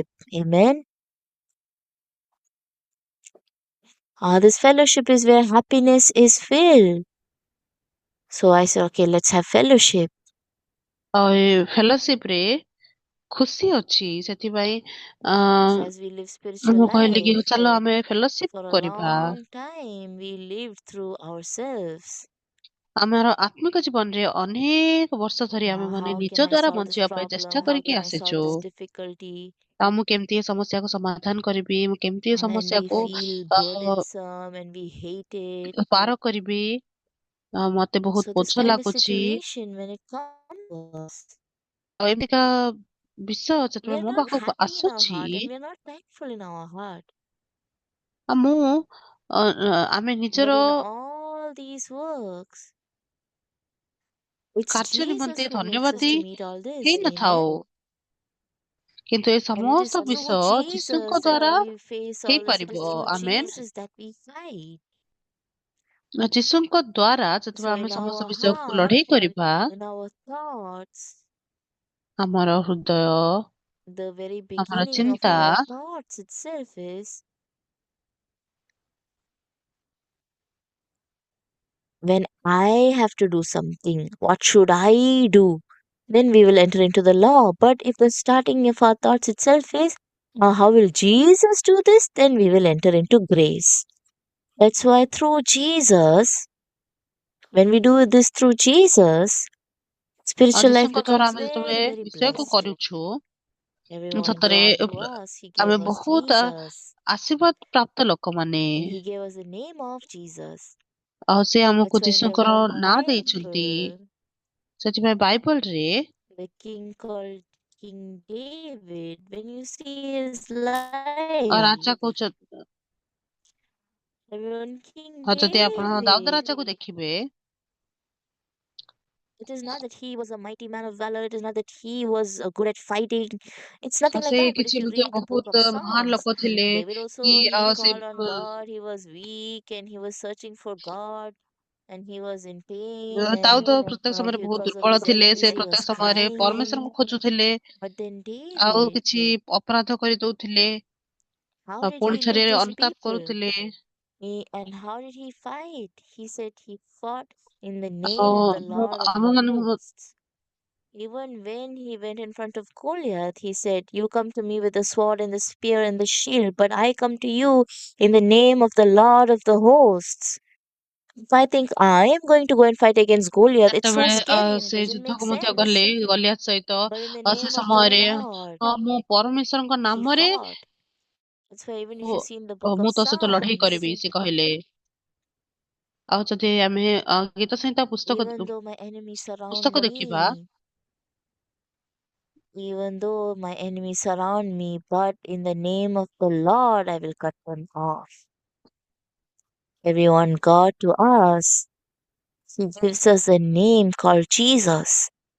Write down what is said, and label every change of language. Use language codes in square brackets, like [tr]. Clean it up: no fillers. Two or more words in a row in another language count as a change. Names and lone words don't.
[en] Amen. This fellowship is where happiness is filled. So I said, okay, let's have fellowship. [or] ଆଉ ଏ ଫେଲୋସିପରେ ଖୁସି ଅଛି ସେଥିପାଇଁ [en] So as we live spiritual [or] ମୁଁ କହିଲି କି [en] life [or] ଚାଲ ଆମେ ଫେଲୋସିପ [en] for a [or] କରିବା। [en] long time, we lived through ourselves. [or] ଆମର ଆତ୍ମିକ ଜୀବନରେ ଅନେକ ବର୍ଷ ଧରି ଆମେ ମାନେ [en] How [or] ନିଜ [en] can I [or] ଦ୍ୱାରା [en] solve this [or] ବଞ୍ଚିବା ପାଇଁ [en] problem? [or] ଚେଷ୍ଟା [en] How [or] କରିକି [en] can I solve [or] ଆସିଛୁ। [en] this difficulty? [or] ଆଉ ମୁଁ କେମିତି ଏ ସମସ୍ୟାକୁ ସମାଧାନ କରିବି, ମୁଁ କେମିତି ଏ [en] And we [or] ସମସ୍ୟାକୁ [en] feel burdensome and we hate it. [or] ପାର କରିବି, ମତେ ବହୁତ [en] So this [or] ବୋଝ [en] kind of [or] ଲାଗୁଛି। [en] situation, when it comes to us, [or] ଆଉ ଏମିତିକା ବିଷୟ [en] we [or] ଯେତେବେଳେ [en] are [or] ମୋ [en] not [or] ପାଖକୁ [en] happy in our [or] ଆସୁଛି, [en] heart and we are not thankful in our heart. [or] ଆଉ ଆମେ [en] But [or] ନିଜର [en] in all these works, it's [or] କାର୍ଯ୍ୟ [en] Jesus [or] ନିମନ୍ତେ [en] who makes us [or] ଧନ୍ୟବାଦୀ [en] to meet all this. [or] ହେଇନଥାଉ, [en] Amen. [or] କିନ୍ତୁ ଏ [en] And it is [or] ସମସ୍ତ [en] through [or] ବିଷୟ ଯୀଶୁଙ୍କ [en] Jesus that [or] ଦ୍ଵାରା [en] we face all this. It is [or] ହେଇପାରିବ। [en] through [or] ଆମେନ୍। [en] Jesus that we fight. [or] ଯୀଶୁଙ୍କ ଦ୍ଵାରା [en] So [or] ଯେତେବେଳେ ଆମେ [en] in [or] ସମସ୍ତ [en] our [or] ବିଷୟକୁ [en] heart, [or] ଲଢେଇ କରିବା, [en] in our thoughts, [or] ଆମର ହୃଦୟ, [en] the very [or] ଆମର [en] beginning of [or] ଚିନ୍ତା, [en] our thoughts itself is when I have to do something, what should I do? Then we will enter into the law. But if the starting of our thoughts itself is, how will Jesus do this? Then we will enter into grace. That's why through Jesus, when we do this through Jesus, [or] ଆଉ [en] spiritual life [or] ଯୀଶୁଙ୍କ ଦ୍ଵାରା [en] becomes [or] ଆମେ ଯେତେବେଳେ [en] very, very [or] ବିଷୟକୁ [en] blessed. [or] କରୁଛୁ, [en] Everyone [or] ସତରେ [en] glad to us. He [or] ଆମେ [en] gave us [or] ବହୁତ [en] Jesus. [or] ଆଶୀର୍ବାଦ ପ୍ରାପ୍ତ ଲୋକମାନେ। [en] And He gave us the name of Jesus. [or] ଆଉ ସେ ଆମକୁ [en] That's why in the [or] ଯୀଶୁଙ୍କର ନାଁ ଦେଇଛନ୍ତି। [en] Bible, [or] ସେଥିପାଇଁ ବାଇବଲରେ [en] the king called King David, when you see his life, [or] ରାଜା କହୁଛ, [en] everyone, King [or] ଆଉ ଯଦି ଆପଣ ଦାଉଦ [en] David. [or] ରାଜାକୁ ଦେଖିବେ, [en] It is not that he was a mighty man of valor. It is not that he was good at fighting. It's [or] ଆଉ [en] nothing like [or] ସେ [en] that. But if [or] କିଛି [en] you [or] ମଧ୍ୟ [en] read the book of [or] ବହୁତ ମହାନ [en] Psalms, [or] ଲୋକ ଥିଲେ [en] David [or] କି [en] also he [or] ସେ [en] called on God. He was weak and he was searching for God and he was in pain and [or] ଦାଉଦ ପ୍ରତ୍ୟେକ ସମୟରେ ବହୁତ [en] because of [or] ଦୁର୍ବଳ [en] his [or] ଥିଲେ। ସେ [en] enemies he [or] ପ୍ରତ୍ୟେକ [en] was [or] ସମୟରେ [en] crying. [or] ପରମେଶ୍ୱରଙ୍କୁ ଖୋଜୁଥିଲେ, [en] But then [or] ଆଉ [en] David, [or] କିଛି ଅପରାଧ କରିଦଉଥିଲେ, [en] how [or] ଆଉ [en] did [or] ପୁଣି [en] he [or] ଥରେ [en] lead those [or] ଅନୁତାପ [en] people? [or] କରୁଥିଲେ। [en] And how did he fight? He said he fought in the [or] ଆଉ [en] name of the Lord of [or] ଆମ [en] the [or] ମାନଙ୍କୁ [en] hosts. Even when he went in front of Goliath, he said, "You come to me with the sword and the spear and the shield, but I come to you in the name of the Lord of the hosts." If I think I am going to go and fight against Goliath, it's so [or] ଯେତେବେଳେ [en] scary and it [or] ସେ [en] doesn't make [or] ଯୁଦ୍ଧକୁ ମଧ୍ୟ ଗଲେ [en] sense. [or] ଗଲିଆଥ ସହିତ, [en] But in the [or] ସେ [en] name of the [or] ସମୟରେ [en] Lord, [or] ମୁଁ ପରମେଶ୍ୱରଙ୍କ [en] he [or] ନାମରେ [en] fought. That's why even if you see in the book of [or] ମୁଁ ତୋ ସହିତ ଲଢେଇ [en] Psalms, [or] କରିବି, ସେ କହିଲେ। ଆଉ ଯଦି ଆମେ ଗୀତ ସଂହିତା [en] even though my enemies surround [or] ପୁସ୍ତକ ଦେଖିବା, [en] me, even though my enemies surround me, but in the name of the Lord, I will cut them off. Everyone, God to us, He gives us a name called Jesus.